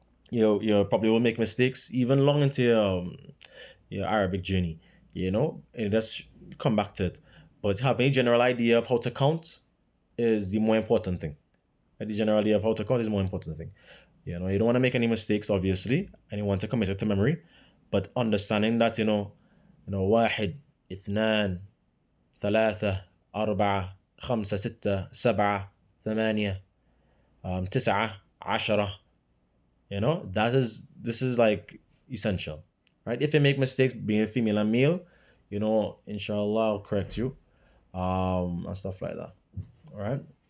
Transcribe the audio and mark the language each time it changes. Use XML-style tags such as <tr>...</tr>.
<en>You probably will make mistakes even long into your Arabic journey, and just come back to it. But having a general idea of how to count is the more important thing. The general idea of how to count is the more important thing. You don't want to make any mistakes, obviously, and you want to commit it to memory. But understanding that,</en> <ar>واحد اثنان ثلاثة أربعة خمسة ستة سبعة ثمانية تسعة عشرة,</ar> <en>this is like essential, right? If you make mistakes being female and male, inshallah I'll correct you, and stuff like that. All right.</en>